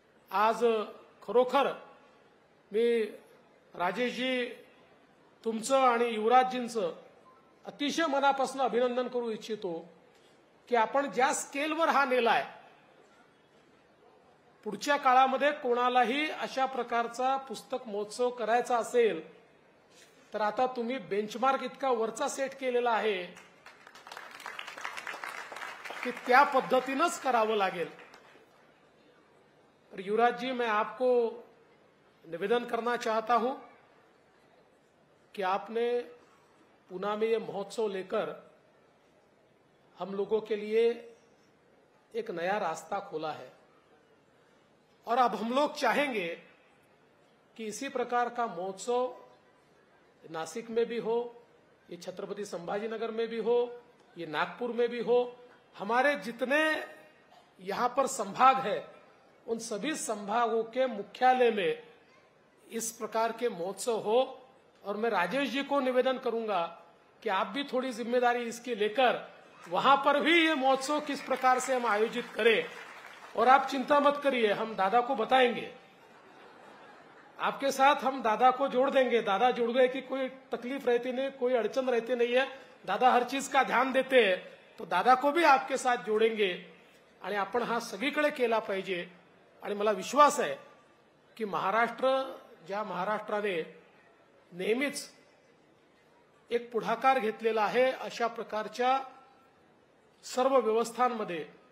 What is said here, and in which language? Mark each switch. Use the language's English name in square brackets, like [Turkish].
[Marathi] आज खरोखर मी राजेशजी तुमचं आणि युवराजजींचं अतिशय मनापासून अभिनंदन करू इच्छितो की आपण ज्या स्केलवर हा नेलाय, पुढच्या काळामध्ये कोणालाही अशा प्रकारचा पुस्तक महोत्सव करायचा असेल तर आता तुम्ही बेंचमार्क इतका वरचा सेट केलेला आहे कि त्या पद्धतीनंच करावं लागेल. [Hindi] और युवराज जी, मैं आपको निवेदन करना चाहता हूं कि आपने पुणे में ये महोत्सव लेकर हम लोगों के लिए एक नया रास्ता खोला है. और अब हम लोग चाहेंगे कि इसी प्रकार का महोत्सव नासिक में भी हो, ये छत्रपति संभाजीनगर में भी हो, ये नागपुर में भी हो. हमारे जितने यहां पर संभाग है उन सभी संभागों के मुख्यालय में इस प्रकार के महोत्सव हो. और मैं राजेश जी को निवेदन करूंगा कि आप भी थोड़ी जिम्मेदारी इसकी लेकर वहां पर भी ये महोत्सव किस प्रकार से हम आयोजित करें. और आप चिंता मत करिए, हम दादा को बताएंगे, आपके साथ हम दादा को जोड़ देंगे. दादा जुड़ गए कि कोई तकलीफ रहती नहीं, कोई अड़चन रहती नहीं है. दादा हर चीज का ध्यान देते हैं, तो दादा को भी आपके साथ जोडेंगे [Marathi] आणि आपण हा सगळीकडे केला पाहिजे. आणि मला विश्वास आहे की महाराष्ट्र, ज्या महाराष्ट्राने नेहमीच एक पुढाकार घेतलेला आहे अशा प्रकारच्या सर्व व्यवस्थांमध्ये